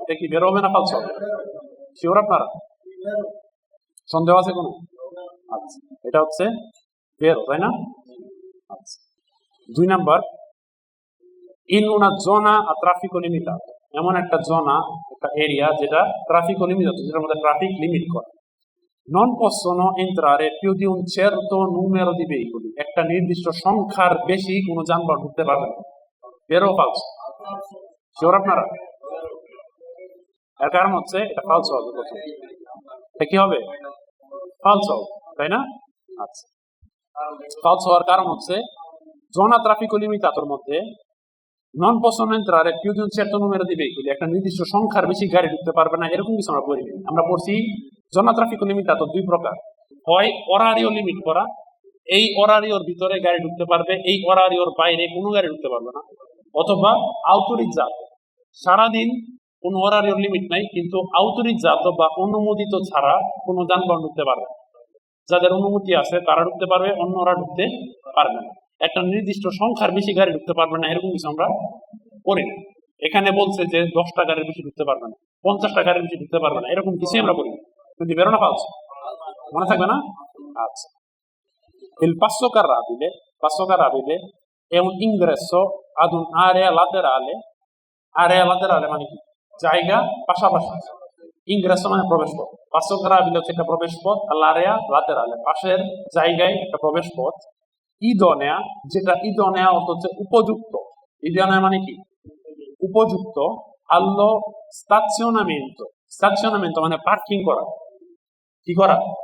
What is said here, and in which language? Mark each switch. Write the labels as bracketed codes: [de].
[bn] এটা কি বের হবে না ফালস হবে? শিওর আপনারা? সন্দেহ আছে কোনো? আচ্ছা, এটা হচ্ছে বের, তাই না? আচ্ছা, 2 number, [it] in una zona a traffico limitato, [bn] এমন একটা জোনা, একটা এরিয়া যেটা ট্রাফিকো লিমিটাto, যেটার মধ্যে ট্রাফিক লিমিট করে। [it] non possono entrare più di un certo numero di veicoli, [bn] একটা নির্দিষ্ট সংখ্যার বেশি কোনো যানবাহন ঢুকতে পারবে না। বেরো ফালস? শিওর আপনারা? এর কারণ হচ্ছে এটা ফালস হবে, এটা কি হবে? ফালস হবে, তাই না? আচ্ছা, ফালস হওয়ার কারণ হচ্ছে জোনা ট্রাফিকো লিমিটাটোর মধ্যে [it] non possono entrare più di un certo numero di veicoli, [bn] একটা নির্দিষ্ট সংখ্যার বেশি গাড়ি ঢুকতে পারবে না, এরকম কিছু আমরা পড়ি। আমরা পড়ছি জোনা ট্রাফিকো লিমিটাটো 2 প্রকার, হয় অরারিও লিমিট করা, এই অরারিওর ভিতরে গাড়ি ঢুকতে পারবে, এই অরারিওর বাইরে কোনো গাড়ি ঢুকতে পারবে না, অথবা autorizzato, সারাদিন কোনো অরারিওর লিমিট নাই, কিন্তু autorizzato বা অনুমোদিত ছাড়া কোনো যানবাহন ঢুকতে পারবে না। যাদের অনুমতি আছে তারা ঢুকতে পারবে, অন্যরা ঢুকতে পারবে না। একটা নির্দিষ্ট সংখ্যার বেশি গাড়ি ঢুকতে পারবে না, এরকম কিছু আমরা করি না। এখানে বলছে যে 10টা গাড়ির বেশি ঢুকতে পারবে না, 50টা গাড়ির বেশি ঢুকতে পারবে না, এরকম কিছু আমরা করি না। কিন্তু বেরো না ফালস, মনে থাকবে না? [it] আচ্ছা, il passo carrabile è un ingresso ad un'area laterale, area laterale [bn] মানে কি? জায়গা পাশাপাশি, ইংরেস মানে প্রবেশ পথ, পাsso carrabile হচ্ছে একটা প্রবেশ পথ, আর [it] l'area laterale [bn] পাশের জায়গায় একটা প্রবেশ পথ, idonea, যেটা idonea অর্থ হচ্ছে উপযুক্ত, idonea মানে কি? উপযুক্ত, [it] allo stazionamento [bn] মানে পার্কিং করা, কি করা?